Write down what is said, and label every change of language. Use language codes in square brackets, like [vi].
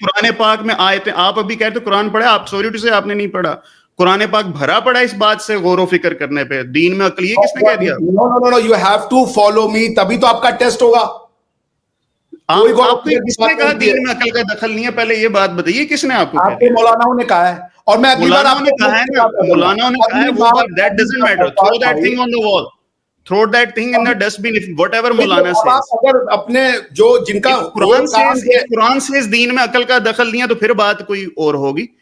[ur] قرآن پاک میں آیتیں, آپ ابھی کہتے قرآن پڑھے, آپ سوری ٹو سے آپ نے نہیں پڑھا. قرآن پاک بھرا پڑا اس بات سے غور و فکر کرنے پہ, دین میں عقل, یہ کس نے کہہ دیا؟ [en] no you have to follow me, [ur] تبھی تو آپ کا ٹیسٹ ہوگا. آپ کو کس نے کہا دین میں عقل کا دخل نہیں ہے؟ پہلے یہ بات بتائیے, کس نے آپ کو کہا؟ آپ کے مولانا نے کہا ہے, اور میں اگلی بار مولانا نے کہا ہے نا, مولانا نے کہا ہے وہ بات, [en] that doesn't matter, throw that thing on the wall, throw that thing in the dustbin, whatever مولانا says. [ur] اگر اپنے جو جن کا قرآن سے اس دین میں عقل کا دخل نہیں ہے تو پھر بات کوئی اور ہوگی.